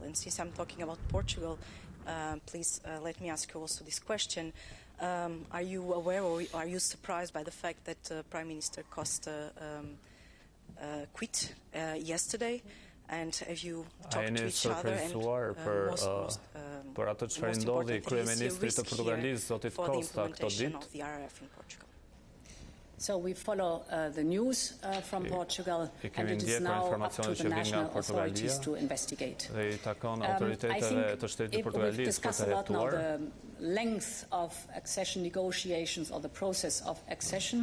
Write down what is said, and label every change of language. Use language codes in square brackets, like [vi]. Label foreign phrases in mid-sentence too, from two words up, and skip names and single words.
[en] And since I'm talking about Portugal, please let me ask you also this question. Are you aware or are you surprised by the fact that Prime Minister Costa quit yesterday? And have you talked to each other? And [sq] për atë çfarë ndodhi kryeministrit të Portugalisë, zotit Costa, këto ditë? [en] So we follow the news from Portugal, and it is now up to the national authorities to investigate. I think we've discussed a lot now the length of accession negotiations or the process of accession.